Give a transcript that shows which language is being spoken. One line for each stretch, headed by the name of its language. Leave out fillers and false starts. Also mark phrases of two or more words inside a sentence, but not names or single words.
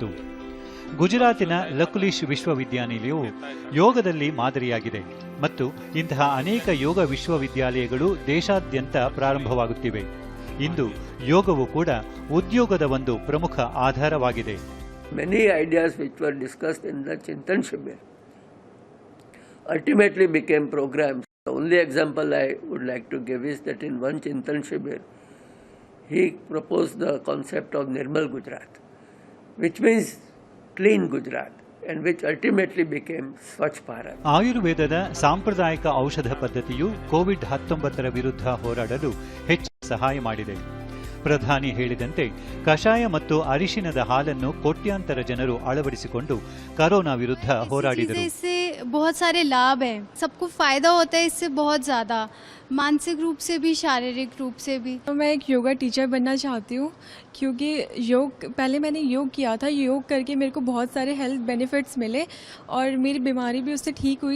Kannada: ಗುಜರಾತಿನ ಲಕುಲಿಶ್ ವಿಶ್ವವಿದ್ಯಾನಿಲಯವು ಯೋಗದಲ್ಲಿ ಮಾದರಿಯಾಗಿದೆ ಮತ್ತು ಇಂತಹ ಅನೇಕ ಯೋಗ ವಿಶ್ವವಿದ್ಯಾಲಯಗಳು ದೇಶಾದ್ಯಂತ ಪ್ರಾರಂಭವಾಗುತ್ತಿವೆ. ಇಂದು ಯೋಗವು ಕೂಡ ಉದ್ಯೋಗದ ಒಂದು ಪ್ರಮುಖ ಆಧಾರವಾಗಿದೆ.
English: Many ideas which were discussed in the Chintan Shibir ultimately became programs. The only example I would like to give is that in one Chintan Shibir, he proposed the concept of Nirmal Gujarat, which means clean Gujarat, and which ultimately became Swachh Bharat.
Kannada: ಆಯುರ್ವೇದದ ಸಾಂಪ್ರದಾಯಿಕ ಔಷಧ ಪದ್ಧತಿಯು ಕೋವಿಡ್-19 ವಿರುದ್ಧ ಹೋರಾಡಲು ಹೆಚ್ಚು ಸಹಾಯ ಮಾಡಿದೆ. ಪ್ರಧಾನಿ ಹೇಳಿದಂತೆ ಕಷಾಯ ಮತ್ತು ಅರಿಶಿನದ ಹಾಲನ್ನು ಕೋಟ್ಯಾಂತರ ಜನರು ಅಳವಡಿಸಿಕೊಂಡು ಕೊರೋನಾ ವಿರುದ್ಧ ಹೋರಾಡಿದರು.
Hindi: इससे बहुत सारे लाभ हैं, सबको फायदा होता है इससे बहुत ज़्यादा, मानसिक रूप से भी शारीरिक रूप से भी. मैं एक
English: yoga teacher
Hindi: बनना चाहती हूँ क्योंकि पहले मैंने योग किया था. योग करके मेरे को बहुत सारे
English: health benefits
Hindi: मिले और मेरी बीमारी भी उससे ठीक हुई.